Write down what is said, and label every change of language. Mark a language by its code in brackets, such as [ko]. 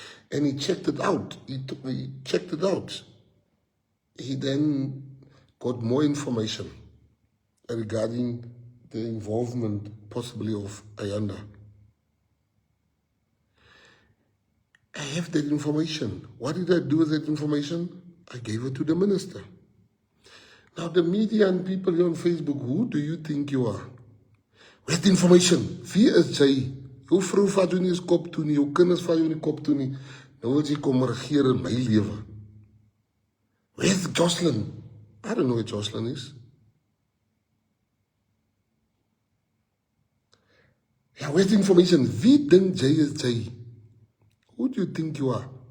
[en] And he checked it out. He checked it out. He then got more information regarding the involvement possibly of Ayanda. I have that information. What did I do with that information? I gave it to the minister. Now the media and people here on Facebook, who do you think you are? Where's the information? [af] Wie is jy? Jou vrou vat jou nie eens kop toe nie, jou kinders vat jou nie kop toe nie. Nou wil jy kom regeer in my lewe. [en] Where's Joslin? I don't know where Joslin is. Yeah, where's the information? [af] Wie dink jy is jy? [en] Who do you think you are?